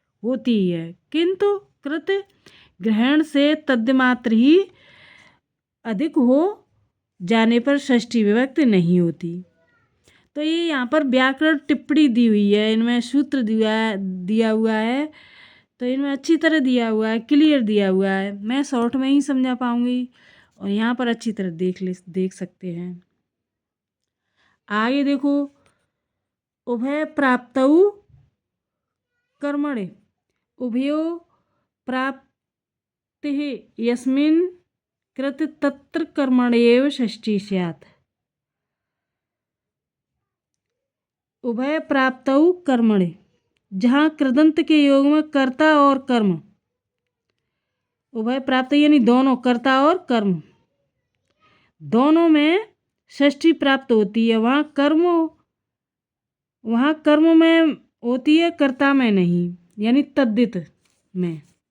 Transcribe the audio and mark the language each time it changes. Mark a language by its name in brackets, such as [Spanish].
[Hindi] होती है, किंतु कृत ग्रहण से तद्मात्र ही अधिक हो जाने पर षष्ठी विभक्ति नहीं होती। तो ये यहाँ पर व्याकरण टिप्पणी दी हुई है, इनमें सूत्र दिया हुआ है, तो इनमें अच्छी तरह दिया हुआ है, क्लियर दिया हुआ है। मैं शॉर्ट में ही समझा पाऊंगी और यहाँ पर अच्छी तरह देख सकते हैं। आगे देखो, [Sanskrit] उभय प्राप्तौ कर्मणे उभयो प्राप्तिः यस्मिन् कृत तत्र कर्मण्येव षष्ठी स्यात्। उभय प्राप्तौ कर्मणे, [Hindi] जहाँ कृदंत के योग में कर्ता और कर्म, उभय प्राप्त यानी दोनों, कर्ता और कर्म दोनों में षष्ठी प्राप्त होती है। वहाँ कर्म में होती है, कर्ता में नहीं, यानी तद्धित में।